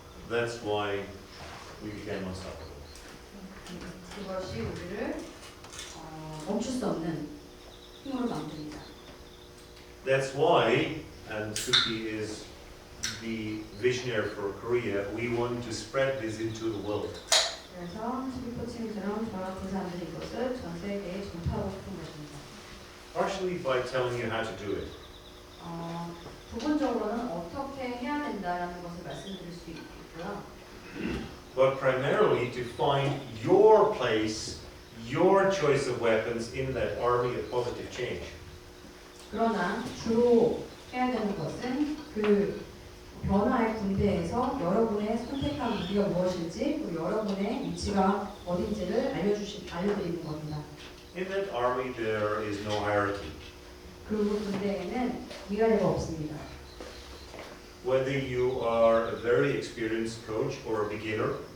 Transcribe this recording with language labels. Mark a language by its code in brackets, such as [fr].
[en] That's why we became unstoppable. [ko] 그것이 우리를 멈출 수 없는 힘으로 만듭니다. [en] That's why, and Suki is the visionary for Korea, we want to spread this into the world. [ko] 그래서 스피 코칭처럼 저 같은 사람들이 이것을 전 세계에 전파하고 싶은 것입니다. [en] Partially by telling you how to do it. [ko] 부분적으로는 어떻게 해야 된다라는 것을 말씀드릴 수 있고요. [en] But primarily to find your place, your choice of weapons in that army of positive change. [ko] 그러나 주로 해야 되는 것은 그 변화의 군대에서 여러분의 선택한 무기가 무엇인지 그리고 여러분의 위치가 어딘지를 알려드리는 겁니다. [en] In that army there is no hierarchy. [ko] 그 군대에는 위아래가 없습니다. [en] whether you are a very experienced coach or a beginner,